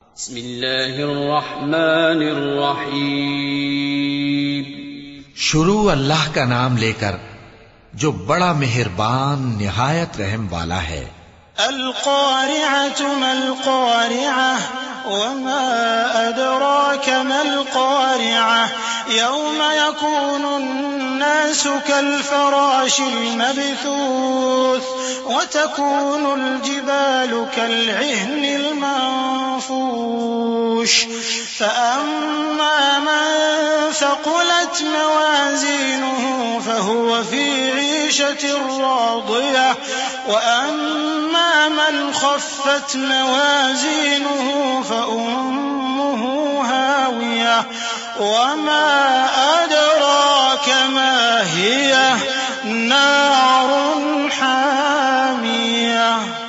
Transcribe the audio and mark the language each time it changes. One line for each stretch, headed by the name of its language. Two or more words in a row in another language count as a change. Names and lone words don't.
Arabic: बिस्मिल्लाहिर्रहमानिर्रहीम।
Urdu: शुरू अल्लाह का नाम लेकर जो बड़ा मेहरबान निहायत रहम वाला है।
Arabic: القارعة ما القارعة وما أدراك ما القارعة يوم يكون الناس كالفراش المبثوث وتكون الجبال كالعهن المنفوش فأما من ثقلت موازينه فهو في عيشة راضية وأما من خفت موازينه فأمه هاوية وما أدراك ما هيه نار حامية.